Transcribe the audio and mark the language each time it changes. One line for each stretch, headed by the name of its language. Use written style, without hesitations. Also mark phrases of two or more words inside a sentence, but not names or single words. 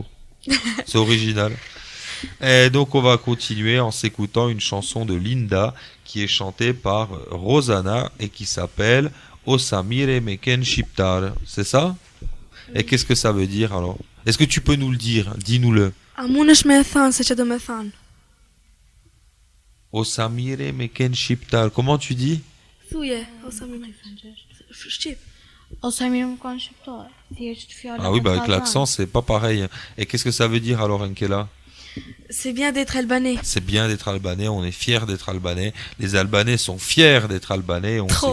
French: C'est original. Et donc on va continuer en s'écoutant une chanson de Linda qui est chantée par Rosanna et qui s'appelle Osamire Meken Shiptar. C'est ça? Et qu'est-ce que ça veut dire alors? Est-ce que tu peux nous le dire? Dis-nous-le.
Albanian: A mundesh me e thënë se që do me thënë? Osamire Meken Shiptar.
French: Comment tu dis?
Albanian: Thuje, ose më Shqip. Ose mirë më kanë shqiptar. Thjesht fjalë.
French: Ah oui, bah avec l'accent c'est pas pareil. Et qu'est-ce que ça veut dire alors, Enkela? C'est bien d'être albanais. C'est bien d'être albanais, on est fiers d'être albanais. Les Albanais sont fiers d'être albanais. On Trop.